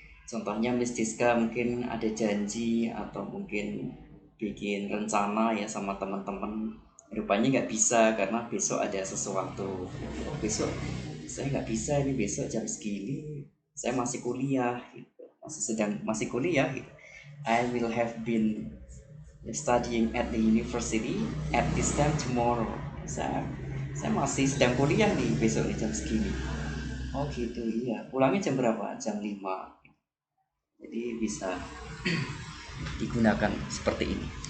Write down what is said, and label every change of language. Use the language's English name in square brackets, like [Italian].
[Indonesian] Contohnya Miss Diska mungkin ada janji atau mungkin bikin rencana ya sama teman-teman. Rupanya nggak bisa karena besok ada sesuatu. Besok saya nggak bisa ini besok jam segini saya masih kuliah gitu. masih kuliah gitu. [English] I will have been studying at the university at this time tomorrow. [Indonesian] Saya masih sedang kuliah nih besok nih jam segini. Oh gitu iya. Pulangnya jam berapa? Jam 5. Jadi bisa digunakan seperti ini.